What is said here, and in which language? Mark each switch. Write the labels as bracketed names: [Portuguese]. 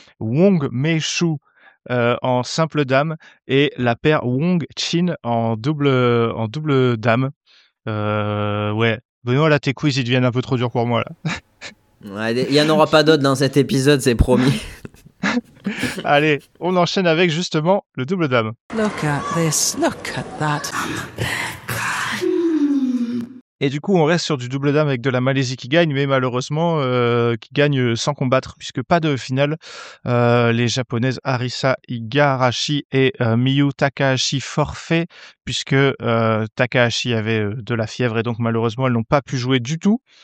[French] Wong Meishu. En simple dame et la paire Wong Chin en double dame. Ouais, Benoît, là tes quiz ils deviennent un peu trop durs pour moi là. Ouais, il y en aura pas d'autres dans cet épisode, c'est promis. Allez, on enchaîne avec justement le double dame. [English] Look at this, look at that. [French] Et du coup, on reste sur du double dame avec de la Malaisie qui gagne, mais malheureusement, qui gagne sans combattre, puisque pas de finale. Les japonaises Arisa Igarashi et Miyu Takahashi forfait, puisque Takahashi avait de la fièvre, et donc malheureusement, elles n'ont pas pu jouer du tout.